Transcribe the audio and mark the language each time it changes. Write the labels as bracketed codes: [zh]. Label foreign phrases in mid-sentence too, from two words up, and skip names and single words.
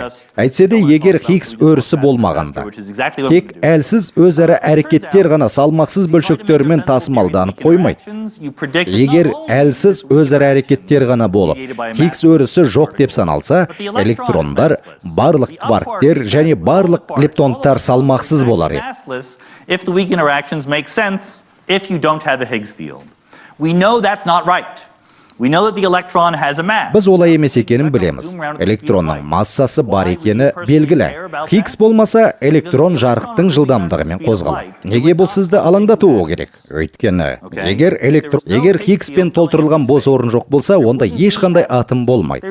[kk] Әйтсе де, егер Хиггс өрісі болмағанда, тек әлсіз өзара әрекеттер ғана салмақсыз бөлшектермен тасымалданып қоймайды. Егер әлсіз өзара әрекеттер ғана болып, Хиггс өрісі жоқ деп саналса, электрондар, барлық кварктер және барлық лептондар салмақсыз болар еді. [en] We know that's not right. We know that the electron has a mass. [kk] Біз олай емес екенін білеміз. Электронның массасы бар екені белгілі. Хиггс болмаса, электрон жарықтың жылдамдығымен қозғалады. Неге бұл сізді алаңдатуы керек? Өйткені, егер Хиггспен толтырылған бос орын жоқ болса, онда ешқандай атом болмайды.